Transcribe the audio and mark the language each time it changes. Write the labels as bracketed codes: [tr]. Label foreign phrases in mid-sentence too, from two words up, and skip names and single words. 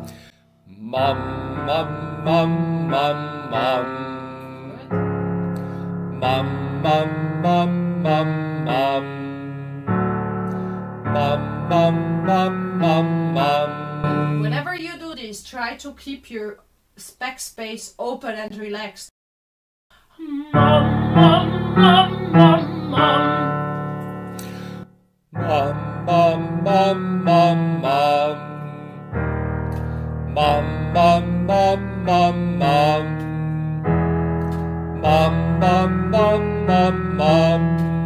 [en] Mum, mum, mum, mum, mum. Mum, mum, mum, mum, mum. Mum, mum, mum, mum, mum. Whenever you do this, try to keep your backspace open and relaxed. Mum, mum, mum, mum, mum. Mum, mum, mum, mum, mum. Mum, mum, mum, mum, mum. Mum, mum, mum, mum, mum.